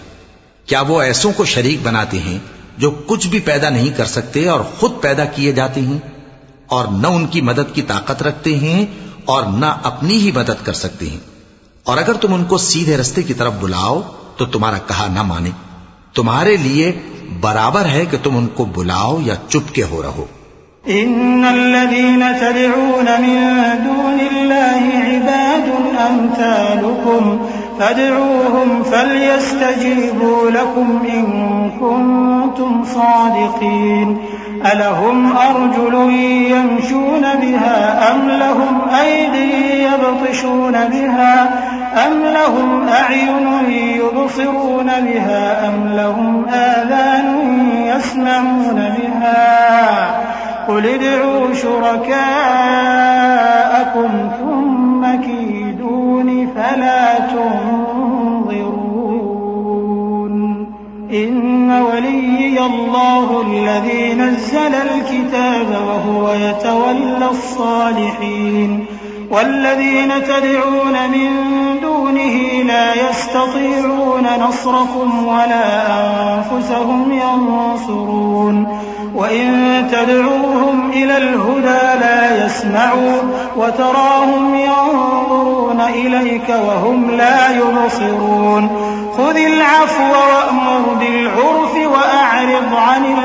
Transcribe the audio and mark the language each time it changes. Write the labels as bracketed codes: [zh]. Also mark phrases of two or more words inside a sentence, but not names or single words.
[hi] क्या वो ऐसों को शरीक बनाते हैं जो कुछ भी पैदा नहीं कर सकते और खुद पैदा किए जाते हैं और न उनकी मदद की ताकत रखते हैं और न अपनी ही मदद कर सकते हैं। और अगर तुम उनको सीधे रास्ते की तरफ बुलाओ तो तुम्हारा कहा न माने। तुम्हारे लिए बराबर है कि तुम उनको बुलाओ या चुपके हो रहो। [ar] إن الذين تدعون من دون الله عباد أمثالكم فادعوهم فليستجيبوا لكم إن كنتم صادقين ألهم أرجل يمشون بها أم لهم أيد يبطشون بها أم لهم أعين يبصرون بها أم لهم آذان يسمعون بها قل ادعوا شركاءكم ثم كيدون فلا تنظرون إن وليي الله الذي نزل الكتاب وهو يتولى الصالحين والذين تدعون من دونه لا يستطيعون نصركم ولا أنفسهم ينصرون وإن تدعوهم إلى الهدى لا يسمعوا وتراهم ينظرون إليك وهم لا يبصرون خذ العفو وأمر بالعرف وأعرض عن